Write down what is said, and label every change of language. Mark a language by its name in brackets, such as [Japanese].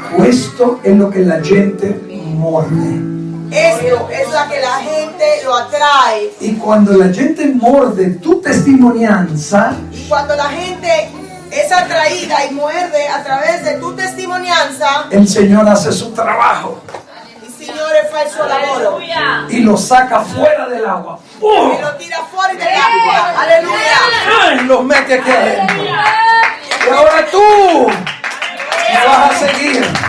[Italian] Questo è lo che la gente morde. [Spanish] Esto es la que la gente lo atrae. Y cuando la gente morde tu testimonianza, Y cuando la gente es atraída y muerde a través de tu testimonianza, el Señor hace su trabajo [Italian] il Signore fa il suo lavoro [Spanish] y lo saca fuera del agua. ¡Oh! [Italian] e lo tira fuori dell'acqua. Alleluia! [Spanish] ¡Ay! Los mete aquí adentro. Y ahora tú me vas a seguir.